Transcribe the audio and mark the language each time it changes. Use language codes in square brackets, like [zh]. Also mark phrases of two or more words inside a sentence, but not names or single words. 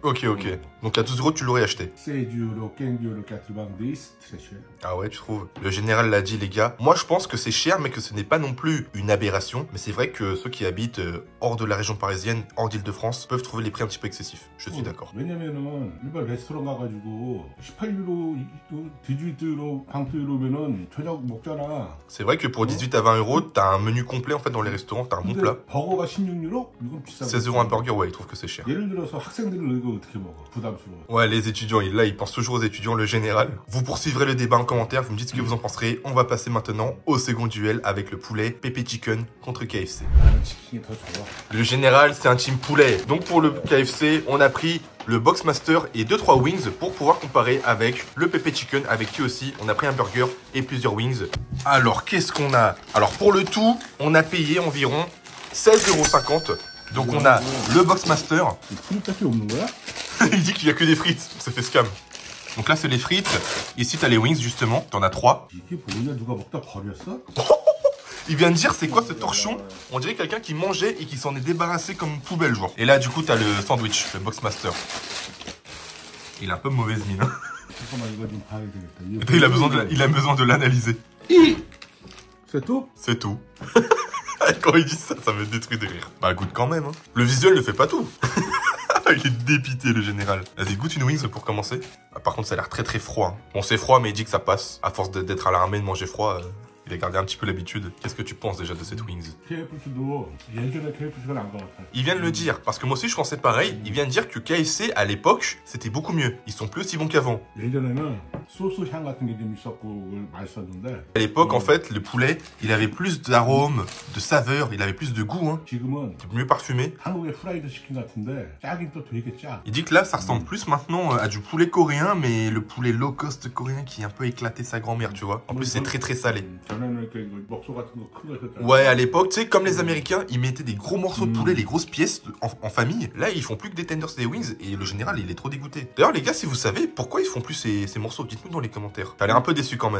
[fr] Ok. Donc à 12 €, tu l'aurais acheté. 16 €, 15,90 €, très cher. Ah ouais, tu trouves? Le général l'a dit, les gars. Moi, je pense que c'est cher, mais que ce n'est pas non plus une aberration. Mais c'est vrai que ceux qui habitent hors de la région parisienne, hors d'Île-de-France, peuvent trouver les prix un petit peu excessifs. Je suis d'accord. [ko] 왜냐면은 일반 레스토랑 가가지고 18 €, 18 €, 20 €면은 저녁 먹잖아. [fr] C'est vrai que pour 18 à 20 €, t'as un menu complet en fait dans les restaurants, t'as un bon plat. [ko] 버거가 16 €? 이건 비싸. [fr] 16 € un burger, ouais, ils trouvent que c'est cher. [ko] 예를 들어서 학생들은 이거 어떻게 먹어? 부담스러워. [fr] Ouais, les étudiants, là, ils pensent toujours aux étudiants, le général. Vous poursuivrez le débat en commentaire, vous me dites ce que vous en penserez. On va passer maintenant au second duel avec le poulet Pepe Chicken contre KFC. [ko] 나는 치킨이 더 좋아. [fr] Le général, c'est un team poulet. Donc pour le KFC, on a pris le Boxmaster et 2-3 wings pour pouvoir comparer avec le Pepe Chicken, avec qui aussi on a pris un burger et plusieurs wings. Alors, qu'est-ce qu'on a? Alors, pour le tout, on a payé environ 16,50 €. Donc on a le Boxmaster. [ko] 프리까지 없는 거야? [fr] Il dit qu'il n'y a que des frites, ça fait scam. Donc là, c'est les frites. Ici, t'as les wings, justement. T'en as 3. [ko] 이게 뭐냐? 누가 먹다 버렸어? [fr] Il vient de dire, c'est quoi ce torchon? On dirait quelqu'un qui mangeait et qui s'en est débarrassé comme une poubelle, genre. Et là, du coup, t'as le sandwich, le Boxmaster. Il a un peu mauvaise mine. Hein. [ko] 잠깐만 이거 좀 봐야 되겠다. [fr] Il a besoin de l'analyser. C'est tout? C'est tout. Quand il dit ça, ça me détruit de rire. Bah, goûte quand même. Hein. Le visuel ne fait pas tout. Il est dépité, le général. Vas-y, goûte une wings pour commencer. Ah, par contre, ça a l'air très très froid. Hein. Bon, c'est froid, mais il dit que ça passe. À force d'être à l'armée, de manger froid, il a gardé un petit peu l'habitude. Qu'est-ce que tu penses déjà de cette wings? [ko] KFC도 예전에 KFC가 나은 것 같아. [fr] Il vient de le dire, parce que moi aussi je pensais pareil. Il vient de dire que KFC, à l'époque, c'était beaucoup mieux. Ils sont plus aussi bons qu'avant. [ko] 예전에는 소스 향 같은 게 좀 있었고 맛있었는데. [fr] À l'époque, en fait, le poulet, il avait plus d'arômes, de saveurs, il avait plus de goût. Hein. [ko] 지금은 [fr] Mieux parfumé. [ko] 한국의 프라이드 치킨 같은데 짜긴 또 되게 짜. [fr] Il dit que là, ça ressemble plus maintenant à du poulet coréen, mais le poulet [en] low cost [fr] coréen qui a un peu éclaté sa grand-mère, tu vois. En plus, c'est très très salé. Ouais, à l'époque, tu sais, comme les Américains, ils mettaient des gros morceaux de poulet, les grosses pièces en famille. Là, ils font plus que des tenders et des wings, et le général, il est trop dégoûté. D'ailleurs, les gars, si vous savez, pourquoi ils font plus ces morceaux, dites-nous dans les commentaires. T'as l'air un peu déçu quand même.